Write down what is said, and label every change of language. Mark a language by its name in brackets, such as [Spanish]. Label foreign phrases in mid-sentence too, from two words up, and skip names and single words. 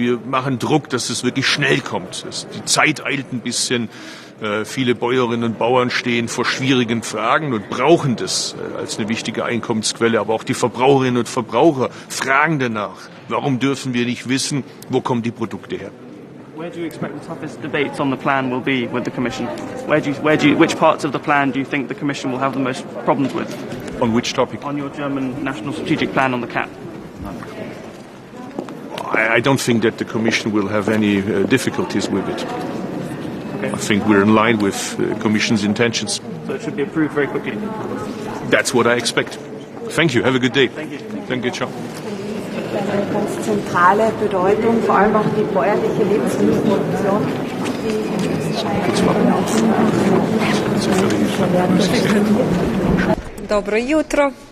[German] Wir machen Druck, dass es wirklich schnell kommt. Die Zeit eilt ein bisschen. Viele Bäuerinnen und Bauern stehen vor schwierigen Fragen und brauchen das als eine wichtige Einkommensquelle. Aber auch die Verbraucherinnen und Verbraucher fragen danach. Warum dürfen wir nicht wissen, wo kommen die Produkte her? [English] Where do you expect the toughest debates on the plan will be with the Commission? Which parts of the plan do you think the Commission will have the most problems with? On which topic? On your German National Strategic Plan on the CAP. I don't think that the Commission will have any difficulties with it. I think we're in line with the Commission's intentions. So it should be approved very quickly. That's what I expect. Thank you. Have a good day. Thank you. Thank you, ciao. [German] Eine ganz zentrale Bedeutung, vor allem auch die bäuerliche Lebensmittelproduktion, [Croatian] Dobro jutro.